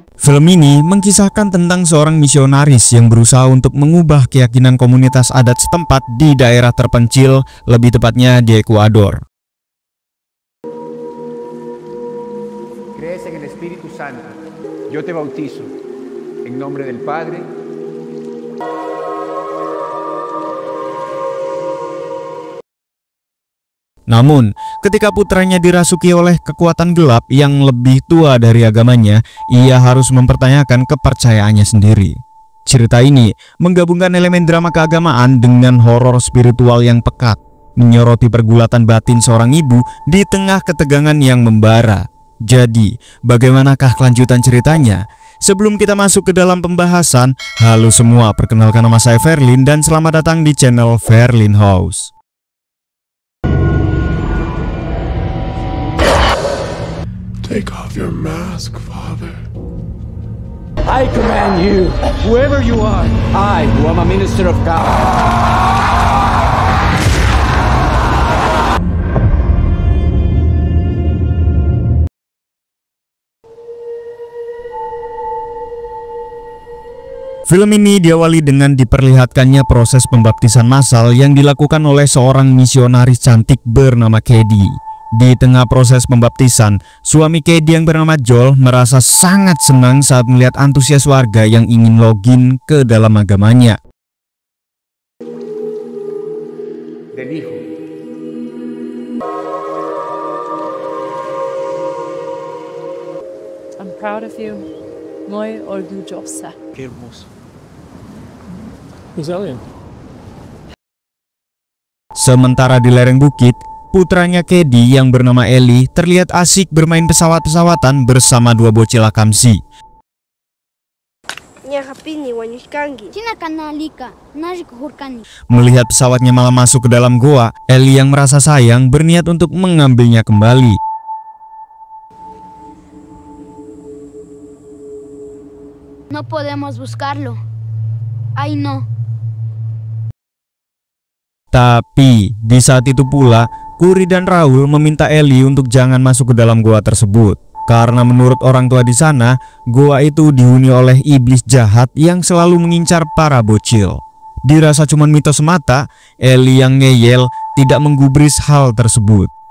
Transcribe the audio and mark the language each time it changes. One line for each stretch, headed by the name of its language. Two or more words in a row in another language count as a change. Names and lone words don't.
Indonesian: Film ini mengkisahkan tentang seorang misionaris yang berusaha untuk mengubah keyakinan komunitas adat setempat di daerah terpencil, lebih tepatnya di Ekuador.
Spanish: Crees en el Espíritu Santo. Yo te bautizo en nombre del Padre.
Indonesian: Namun, ketika putranya dirasuki oleh kekuatan gelap yang lebih tua dari agamanya, ia harus mempertanyakan kepercayaannya sendiri. Cerita ini menggabungkan elemen drama keagamaan dengan horor spiritual yang pekat, menyoroti pergulatan batin seorang ibu di tengah ketegangan yang membara. Jadi, bagaimanakah kelanjutan ceritanya? Sebelum kita masuk ke dalam pembahasan, halo semua, perkenalkan nama saya Verlin dan selamat datang di channel Verlin House.
English: Take off your mask, Father. I command you, whoever you are, I, who am a minister of God.
Indonesian: Film ini diawali dengan diperlihatkannya proses pembaptisan massal yang dilakukan oleh seorang misionaris cantik bernama Kedi. Di tengah proses pembaptisan, suami Kedi yang bernama Joel merasa sangat senang saat melihat antusias warga yang ingin login ke dalam agamanya.
Spanish: Del Hijo.
English: I'm proud of you.
Spanish: Muy orgullosa. Qué hermoso.
English: Who's Alien?
Indonesian: Sementara di lereng bukit, putranya Kedi yang bernama Eli terlihat asik bermain pesawat-pesawatan bersama dua bocil akamsi. Melihat pesawatnya malah masuk ke dalam goa, Eli yang merasa sayang berniat untuk mengambilnya kembali.
Spanish: No podemos buscarlo. Ay no.
Indonesian: Tapi di saat itu pula, Kuri dan Raul meminta Eli untuk jangan masuk ke dalam goa tersebut. Karena menurut orang tua di sana, goa itu dihuni oleh iblis jahat yang selalu mengincar para bocil. Dirasa cuma mitos semata, Eli yang ngeyel tidak menggubris hal tersebut.